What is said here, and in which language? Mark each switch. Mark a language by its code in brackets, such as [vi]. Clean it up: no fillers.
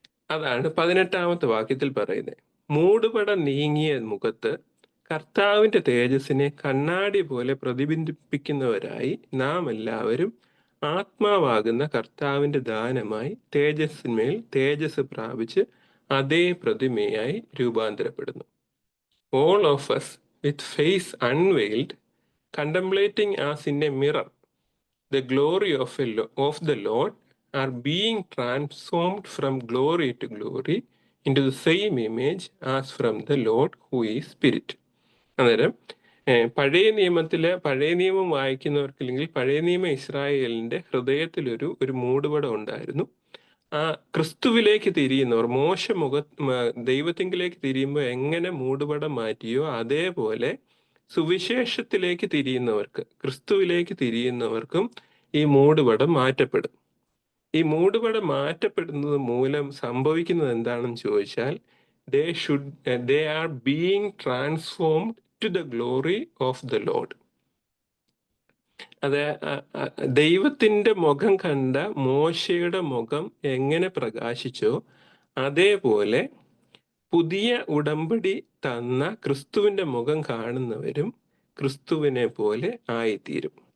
[ml] അതാണ് 18-ാമത്തെ വാക്യത്തിൽ പറയുന്നത്. മൂടുപടം നീങ്ങിയ മുഖത്ത് കർത്താവിന്റെ തേജസ്സിനെ കണ്ണാടി പോലെ പ്രതിബിംബിപ്പിക്കുന്നവരായി നാം എല്ലാവരും ആത്മാവാകുന്ന കർത്താവിന്റെ ദാനമായി തേജസ്സിന്മേൽ തേജസ് പ്രാപിച്ച് അതേ പ്രതിമയായി രൂപാന്തരപ്പെടുന്നു. [en] All of us with face unveiled, contemplating as in a mirror the glory of the Lord, are being transformed from glory to glory into the same image as from the Lord who is Spirit. [ml] അന്നേരം പഴയ നിയമം വായിക്കുന്നവർക്കില്ലെങ്കിൽ പഴയ നിയമ ഇസ്രായേലിന്റെ ഹൃദയത്തിലൊരു മൂടുപടം ഉണ്ടായിരുന്നു. ആ ക്രിസ്തുവിലേക്ക് തിരിയുന്നവർ ദൈവത്തിങ്കിലേക്ക് തിരിയുമ്പോൾ എങ്ങനെ മൂടുപടം മാറ്റിയോ അതേപോലെ സുവിശേഷത്തിലേക്ക് തിരിയുന്നവർക്ക്, ക്രിസ്തുവിലേക്ക് തിരിയുന്നവർക്കും ഈ മൂടുപടം മാറ്റപ്പെടും. ഈ മൂടുപടം മാറ്റപ്പെടുന്നത് മൂലം സംഭവിക്കുന്നത് എന്താണെന്ന് ചോദിച്ചാൽ, [en] they are being transformed to the glory of the Lord. [ml] അത് ദൈവത്തിന്റെ മുഖം കണ്ട മോശയുടെ മുഖം എങ്ങനെ പ്രകാശിച്ചോ അതേപോലെ പുതിയ ഉടമ്പടി തന്ന ക്രിസ്തുവിന്റെ മുഖം കാണുന്നവരും ക്രിസ്തുവിനെ പോലെ ആയിത്തീരും.